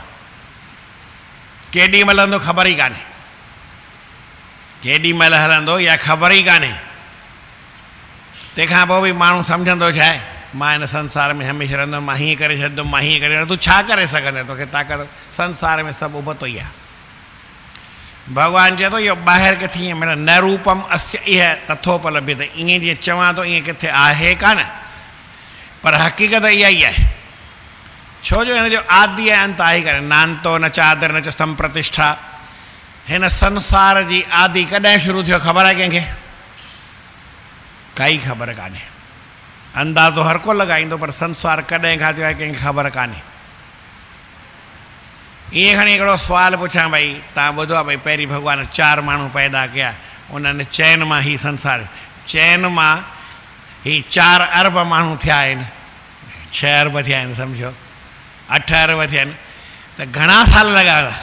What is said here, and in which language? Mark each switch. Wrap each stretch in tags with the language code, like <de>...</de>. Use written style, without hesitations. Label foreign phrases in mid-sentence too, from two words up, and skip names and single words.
<sd>केॾी महिल हलंदो ख़बर ई कान्हे, केॾी महिल हलंदो या ख़बर ई कान्हे। तंहिंखां पोइ बि माण्हू सम्झंदो छा आहे, मां हिन संसार में हमेशह रहंदुमि, मां हीअं करे छॾंदुमि, मां हीअं करे। तूं छा करे सघंदे, तोखे ताक़त? संसार में सभु उबतो ई आहे। भॻवानु चए थो इहो ॿाहिरि किथे ईअं मिले,</sd> <sa>न रूपम अस्य इह तथोपलभ्यते,</sa> <sd>ईअं जीअं चवां थो ईअं किथे आहे कान, पर हक़ीक़त इहा ई आहे। छो जो हिन जो आदि ऐं अंत आहे कान्हे,</sd> <sa>नांतो न चादर न च संप्रतिष्ठा।</sa> <sd>हिन संसार जी आदि कॾहिं शुरू थियो ख़बर आहे कंहिंखे? काई ख़बर कान्हे। अंदाज़ो हर को लॻाईंदो, पर संसार कॾहिं खां थियो आहे कंहिंखे ख़बर कान्हे। ईअं खणी हिकिड़ो सुवालु पुछां, भई तव्हां ॿुधो आहे भई पहिरीं भॻवान 4 माण्हू पैदा कया, उन्हनि चैन मां ही संसार, चैन मां ही 4 अरब माण्हू थिया आहिनि, 6 अरब थिया आहिनि, सम्झो 8 अरब थिया आहिनि, त घणा साल लॻा?</sd>